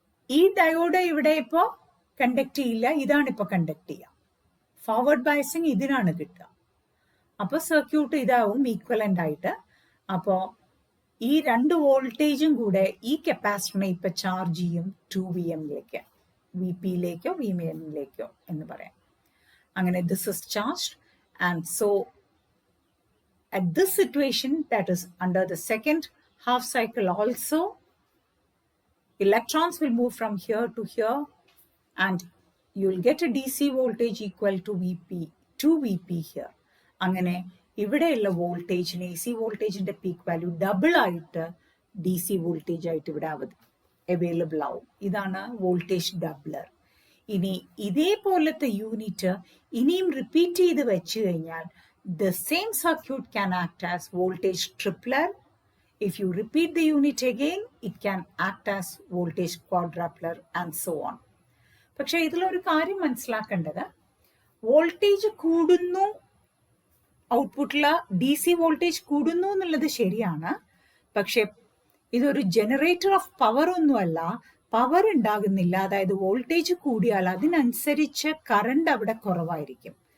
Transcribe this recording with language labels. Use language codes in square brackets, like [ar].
[ml] ഈ ഡയോഡ് ഇവിടെ ഇപ്പോ കണ്ടക്ട് ചെയ്യില്ല, ഇതാണ് ഇപ്പൊ കണ്ടക്ട് ചെയ്യുക. ഫോർവേഡ് ബയസിങ് ഇതിനാണ് കിട്ടുക. അപ്പൊ സർക്യൂട്ട് ഇതാവും ഈക്വലന്റ് ആയിട്ട്. അപ്പോ ഈ രണ്ട് വോൾട്ടേജും കൂടെ ഈ കപ്പാസിറ്ററിനെ ഇപ്പൊ ചാർജ് ചെയ്യും 2 Vmലേക്ക്, വി പിയിലേക്കോ Vmലേക്കോ എന്ന് പറയാം. [en] അങ്ങനെ this is charged and so at this situation, that is under the second half cycle also, electrons will move from here to here and you will get a DC voltage equal to Vp, 2 Vp here. [ml] അങ്ങനെ ഇവിടെയുള്ള വോൾട്ടേജിന് AC വോൾട്ടേജിന്റെ peak value double ആയിട്ട് DC voltage ആയിട്ട് ഇവിടെ available ആവും. ഇതാണ് voltage doubler. ഇനി ഇതേപോലത്തെ യൂണിറ്റ് ഇനിയും റിപ്പീറ്റ് ചെയ്ത് വെച്ച് കഴിഞ്ഞാൽ [en] the same circuit can act as voltage tripler. If you repeat the unit again, it can act as voltage quadrupler and so on. [ml] പക്ഷെ ഇതിലൊരു കാര്യം മനസ്സിലാക്കേണ്ടത്, വോൾട്ടേജ് കൂടുന്നു, ഔട്ട്പുട്ടില് ഡി സി വോൾട്ടേജ് കൂടുന്നു എന്നുള്ളത് ശരിയാണ്. പക്ഷെ ഇതൊരു ജനറേറ്റർ ഓഫ് പവർ ഒന്നുമല്ല. പവർ ഉണ്ടാകുന്നില്ല. അതായത് വോൾട്ടേജ് കൂടിയാൽ അതിനനുസരിച്ച് കറണ്ട് അവിടെ കുറവായിരിക്കും.